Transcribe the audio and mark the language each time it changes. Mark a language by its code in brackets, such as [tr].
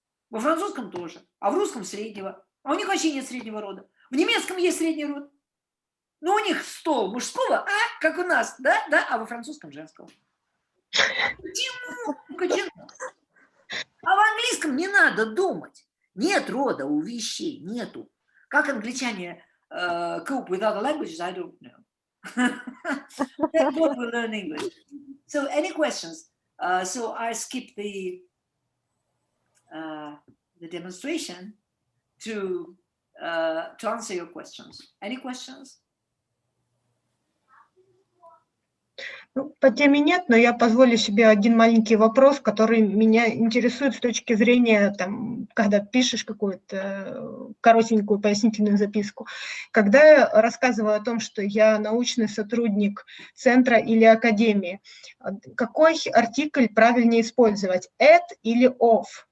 [ru] Во французском тоже, а в русском среднего. А у них вообще нет среднего рода. В немецком есть средний род. Но у них стол мужского, как у нас, да, а во французском женского. Почему? А в английском не надо думать. Нет рода у вещей, нету. Как англичане [en] cope with other languages, I don't know. That's what we learn English. So any questions? So I skip the demonstration to answer your questions. Any questions? [ru] Ну, по теме нет, но я позволю себе один маленький вопрос, который меня интересует с точки зрения, там, когда пишешь какую-то коротенькую пояснительную записку. Когда я рассказываю о том, что я научный сотрудник Центра или Академии, какой артикль правильнее использовать, at или of?